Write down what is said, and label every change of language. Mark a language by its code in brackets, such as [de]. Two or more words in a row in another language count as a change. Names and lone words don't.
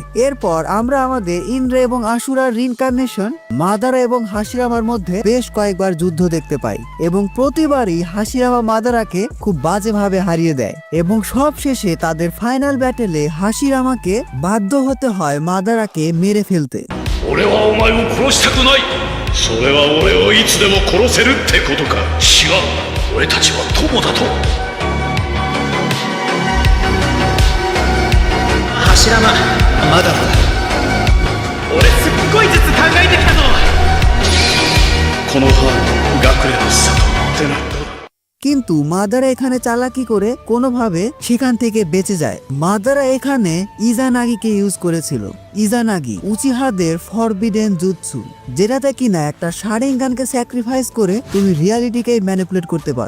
[bn] এরপর আমরা আমাদের ইন্দ্রা এবং আশুরার রিইনকার্নেশন মাদারা এবং হাশিরামার মধ্যে বেশ কয়েকবার যুদ্ধ দেখতে পাই এবং প্রতিবারই হাশিরামা মাদারাকে খুব বাজেভাবে হারিয়ে দেয় এবং সব শেষে তাদের [en] final battle [bn] হাশিরামাকে বাধ্য হতে হয় মাদারাকে মেরে ফেলতে। [ja] হাশিরামা মাদারা 俺すっごい術考えてきたぞこの葉学連の里ってなった。 [bn] কিন্তু মাদারা এখানে চালাকি করে কোনোভাবে সেখান থেকে বেঁচে যায়। মাদারা এখানে ইজানাগিকে ইউজ করেছিল। ইজানাগি উচিহাদের ফরবিডেন জুৎসু, যেটাতে কিনা একটা শারিঙ্গানকে স্যাক্রিফাইস করে তুমি [en] reality manipulate [bn] করতে পারো।